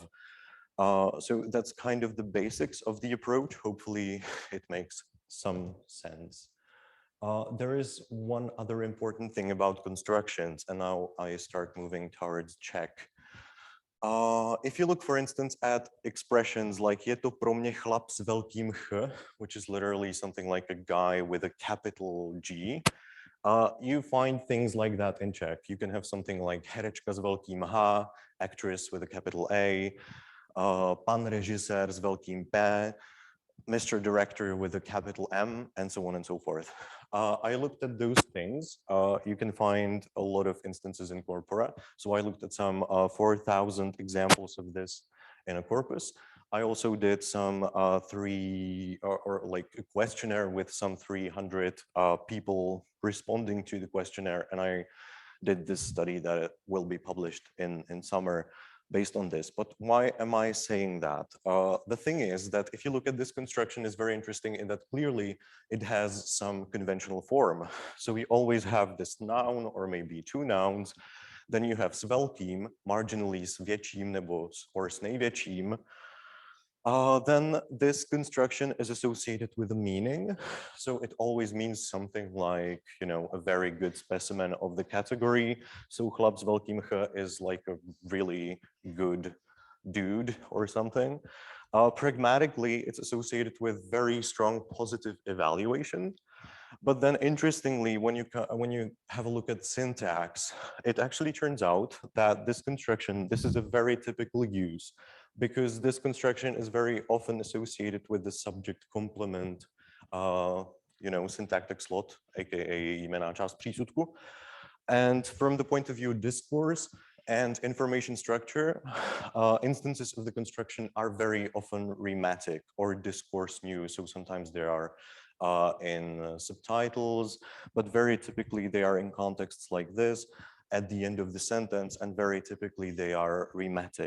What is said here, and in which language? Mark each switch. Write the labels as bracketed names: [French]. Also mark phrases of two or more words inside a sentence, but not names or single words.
[English] So that's kind of the basics of the approach. Hopefully it makes some sense. There is one other important thing about constructions, and now I start moving towards Czech. If you look, for instance, at expressions like [Czech] je to pro mě chlap s velkým ch, [English] which is literally something like a guy with a capital G, you find things like that in Czech. You can have something like [Czech] herečka s velkým H, [English] actress with a capital A, [Czech] pan režisér s velkým P, [English] Mr. Director with a capital M, and so on and so forth. I looked at those things. You can find a lot of instances in corpora. So I looked at some 4,000 examples of this in a corpus. I also did some like a questionnaire with some 300 people responding to the questionnaire. And I did this study that will be published in summer based on this. But why am I saying that? The thing is that if you look at this construction, is very interesting in that clearly it has some conventional form. So we always have this noun or maybe two nouns. Then you have [Czech] s velkým, [English] marginally [Czech] s větším nebo [English] or [Czech] s největším. [English] Then this construction is associated with a meaning. So it always means something like, you know, a very good specimen of the category. So [Czech] chlap s velkým ch [English] is like a really good dude or something. Pragmatically, it's associated with very strong positive evaluation. But then interestingly, when you have a look at syntax, it actually turns out that this construction, this is a very typical use, because this construction is very often associated with the subject complement, you know, syntactic slot, [Czech] aka jmenná část přísudku. [English] And from the point of view of discourse and information structure, instances of the construction are very often rematic or discourse new. So sometimes there are in subtitles, but very typically they are in contexts like this at the end of the sentence, and very typically they are rematic.